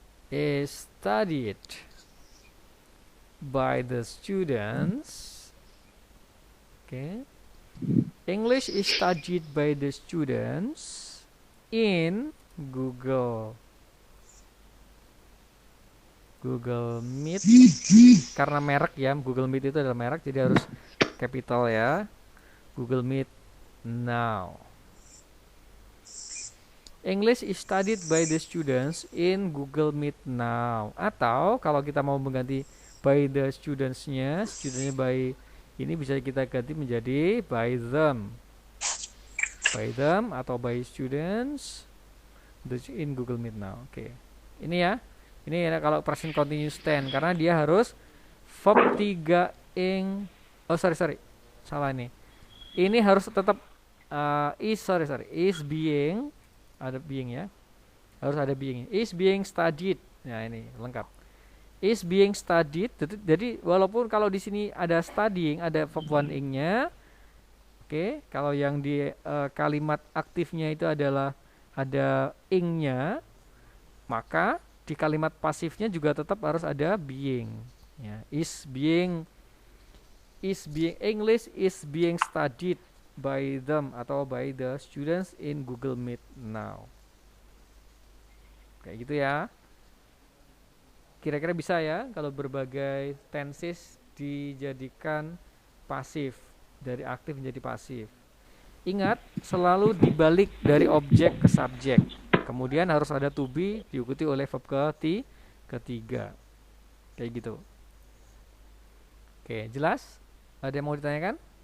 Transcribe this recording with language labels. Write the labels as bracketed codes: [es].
[en] Is studied by the students. English is studied by the students in Google Meet. [id] Karena merek ya, Google Meet itu adalah merek, jadi harus capital ya. [en] Google Meet now. English is studied by the students in Google Meet now. [id] Atau kalau kita mau mengganti by the students-nya by ini bisa kita ganti menjadi [en] by them. By them [id] atau [en] by students in Google Meet now. [id] Ini ya. Ini ya kalau present continuous tense, karena dia harus verb 3 ing. Salah ini. Ini harus tetap is being, ada being ya. Harus ada being. [en] Is being studied. [id] Nah, ini lengkap. [en] Is being studied. [id] Jadi walaupun kalau di sini ada studying, ada verb 1 ing-nya. Kalau yang di kalimat aktifnya itu adalah ada ing-nya, maka di kalimat pasifnya juga tetap harus ada being ya. [en] Is being English is being studied by them [id] atau [en] by the students in Google Meet now. [id] Kayak gitu ya. Kira-kira bisa ya kalau berbagai tenses dijadikan pasif, dari aktif menjadi pasif. Ingat, selalu dibalik dari objek ke subjek. Kemudian harus ada to be diikuti oleh verb ketiga. Kayak gitu. Oke, jelas? Ada yang mau ditanyakan?